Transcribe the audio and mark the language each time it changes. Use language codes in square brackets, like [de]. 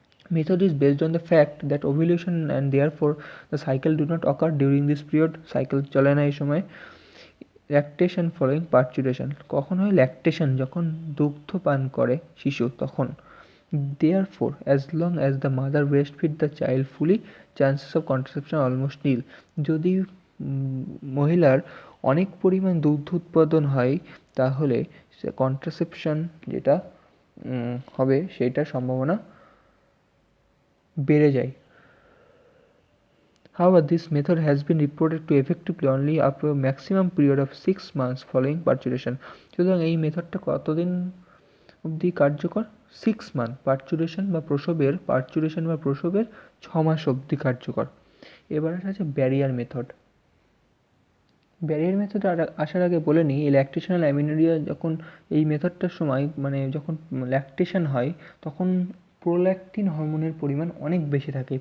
[en] Method is based on the fact that ovulation and therefore the cycle do not occur during this period. [bn] Cycle চলে না এই সময়। [en] Lactation following parturition. [bn] কখন হয় lactation? যখন দুগ্ধ পান করে শিশু, তখন। [en] Therefore, as long as the mother breastfeed the child fully, chances of contraception are almost nil। [bn] যদি মহিলার অনেক পরিমাণ দুগ্ধ উৎপাদন হয়, তাহলে কন্ট্রাসেপশন যেটা হবে সেইটার সম্ভাবনা বেড়ে যায়। [en] However, this method has been reported to effectively only up to a maximum period of 6 months following parturition। [bn] সুতরাং এই মেথডটা কতদিন অবধি কার্যকর? 6 মান্থ। পার্চুরেশন বা প্রসবের 6 মাস অবধি কার্যকর। এবার আছে ব্যারিয়ার মেথড। ব্যারিয়ার মেথড আসার আগে বলে নিই, এই ল্যাকটেশনাল অ্যামিনোরিয়া যখন এই মেথডটার সময়, মানে যখন ল্যাকটেশন হয়, তখন প্রোল্যাক্টিন হরমোনের পরিমাণ অনেক বেশি থাকে।